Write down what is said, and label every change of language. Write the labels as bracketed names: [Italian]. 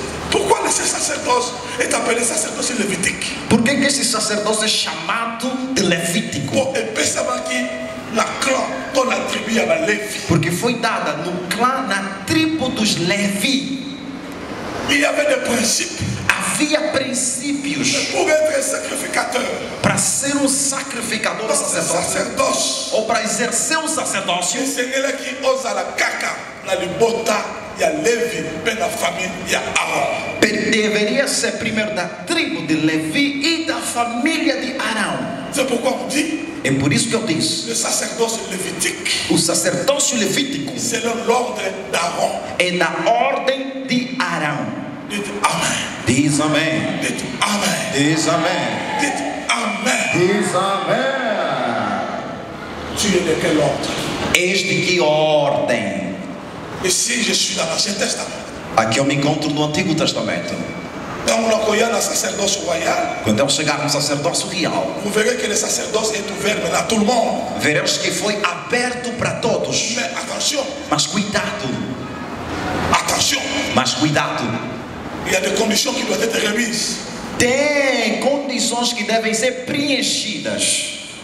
[French] Pourquoi ce sacerdoce est appelé sacerdoce lévitique? [Portuguese] Por que esse sacerdócio é chamado de levítico? Bom, ele pensava que na clã, [French] dans la tribu à la Lévi. [Portuguese] Porque foi dada no clã, na tribo dos Levi. [French] Il y avait des principes. [Portuguese] Havia princípios [French] Pour être sacrificateur, [Portuguese] para ser um sacrificador [French] dans ce sacerdoce, [Portuguese] ou para exercer o sacerdócio. [French] le Seigneur qui ose à la caca, na libota, il y a Lévi, ben la famille, il y a Aaron. [Portuguese] Deveria ser primeiro da tribo de Levi e da família de Arão. [French] C'est pourquoi on dit, [Portuguese] É por isso que eu disse, [French] le sacerdoce lévitique, [Portuguese] o sacerdócio levítico [French] c'est l'ordre d'Aaron. [Portuguese] é da ordem de Arão. [French] Dites Amen. [Portuguese] Diz amém. [French] Dites Amen. [Portuguese] Diz amém. [French] Dites Amen. [Portuguese] Diz amém. [French] Tu es de quel ordre? [Portuguese] És de que ordem? [French] Et si je suis dans l'Ancien Testament, [Portuguese] Aqui eu me encontro no Antigo Testamento. [French] quand on accueille le sacerdoce royal, [Portuguese] Quando eu chegar no sacerdócio real, [French] vous verrez que le sacerdoce est ouvert maintenant à tout le monde. [Portuguese] veremos que foi aberto para todos. [French] Mais attention, [Portuguese] Mas cuidado, [French] attention, [Portuguese] mas cuidado. [French] il y a des conditions qui doivent être remises. [Portuguese] Tem condições que devem ser preenchidas.